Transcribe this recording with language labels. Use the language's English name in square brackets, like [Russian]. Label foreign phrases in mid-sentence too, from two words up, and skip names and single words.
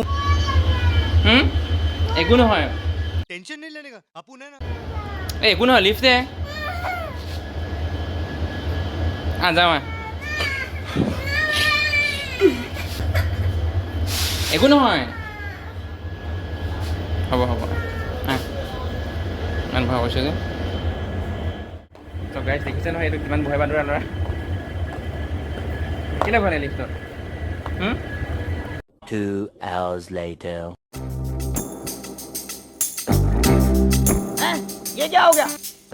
[Assamese] একো নহয় [Hindi] टेंशन नहीं लेने का अपन है ना [Assamese] একো নহয় লিফ্ট যে যাওঁ একো নহয় হ'ব ইমান ভয় কৰিছে যে ত' গাইজ দেখিছে নহয় এইটো কিমান ভয় বান্দৰা ল'ৰা কেলে ভয় নাই লিফ্টত [English] 2 hours later. [Hindi] ये क्या हो गया